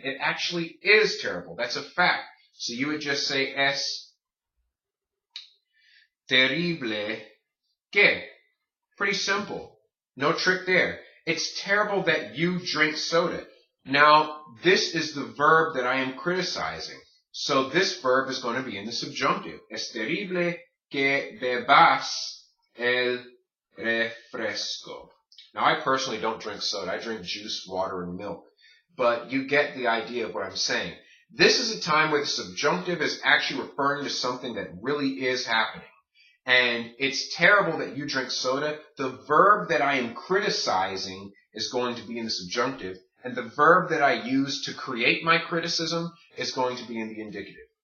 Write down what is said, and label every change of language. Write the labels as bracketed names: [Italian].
[English] It actually is terrible. That's a fact. So you would just say [Spanish] es terrible que. [English] Pretty simple. No trick there. It's terrible that you drink soda. Now, this is the verb that I am criticizing. So this verb is going to be in the subjunctive. [Spanish] Es terrible que bebas el refresco. [English] Now, I personally don't drink soda. I drink juice, water, and milk. But you get the idea of what I'm saying. This is a time where the subjunctive is actually referring to something that really is happening. And it's terrible that you drink soda. The verb that I am criticizing is going to be in the subjunctive, and the verb that I use to create my criticism is going to be in the indicative.